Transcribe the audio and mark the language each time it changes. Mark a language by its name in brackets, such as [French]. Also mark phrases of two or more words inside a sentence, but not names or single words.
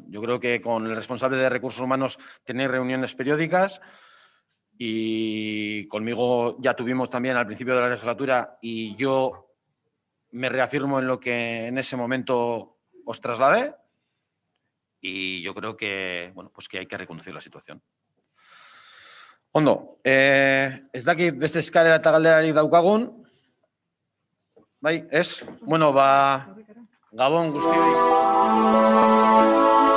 [Spanish] Yo creo que con el responsable de Recursos Humanos tenéis reuniones periódicas y conmigo ya tuvimos también al principio de la legislatura y yo me reafirmo en lo que en ese momento os trasladé y yo creo que, bueno, pues que hay que reconducir la situación. [Basque] Ondo, ez dakit beste eskara eta galderarik daukagun, bai, ez? Bueno, ba, Gabon guztioi.